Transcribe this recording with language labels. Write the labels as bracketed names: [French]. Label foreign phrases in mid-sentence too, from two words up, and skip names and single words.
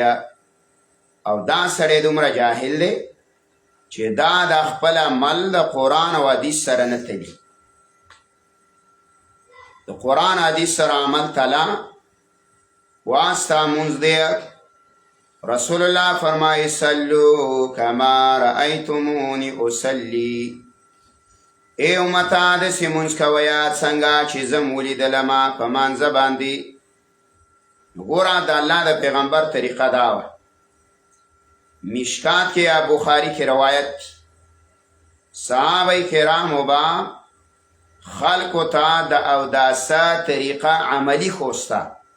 [Pashto] او دا سړی دومره جاهل دی چې دا د خپل عمل د قرآن او حدیث سره نه تلي. د قرآن حدیث سره عمل تلا واسطه مونځ دی. رسول الله فرمایي [Arabic] صلو کما رأیتمونی اصلی، [Pashto] ای امتا داسې مونځ کوئ څنګه چې زه ولیدلمه په مانځه باندې. ګوره د الله د پیغمبر طریقه دا وه. مشکات کې یا بخاری کې روایت صحابه کرامو با خلقو ته د اوداسه طریقه عملی خوسته.